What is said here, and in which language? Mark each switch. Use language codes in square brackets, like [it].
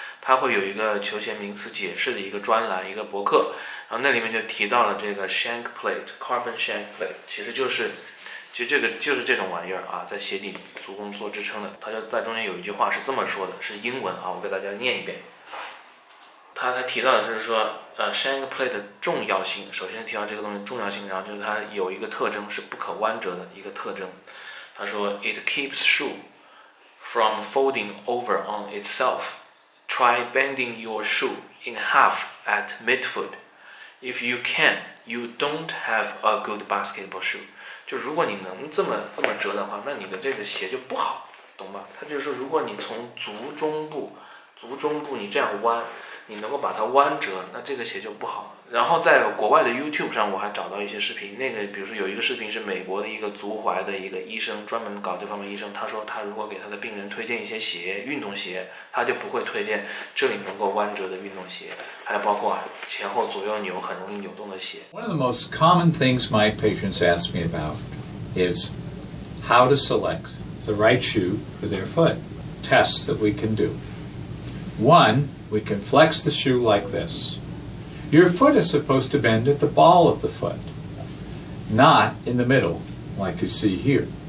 [zh] 它会有一个球鞋名词解释的一个专栏，一个博客，然后那里面就提到了这个 shank plate、carbon shank plate， 其实这个就是这种玩意儿啊，在鞋底足弓做支撑的。它就在中间有一句话是这么说的，是英文啊，我给大家念一遍。他还提到的就是说shank plate 的重要性，首先提到这个东西重要性，然后就是它有一个特征是不可弯折的一个特征。他说 [en] It keeps shoe from folding over on itself. Try bending your shoe in half at midfoot. If you can, you don't have a good basketball shoe. [zh] 就如果你能这么折的话，那你的这个鞋就不好，懂吧？他就是说，如果你从足中部你这样弯，你能够把它弯折，那这个鞋就不好。然后在国外的 YouTube 上，我还找到一些视频，那个比如说有一个视频是美国的一个足踝的一个医生，专门搞这方面医生，他说他如果给他的病人推荐一些鞋，运动鞋，他就不会推荐这里能够弯折的运动鞋，还包括前后左右扭很容易扭动的鞋。 [en] One of the most common things my patients ask me about is how to select the right shoe for their foot. Tests that we can do. One, we can flex the shoe like this. Your foot is supposed to bend at the ball of the foot, not in the middle, like you see here.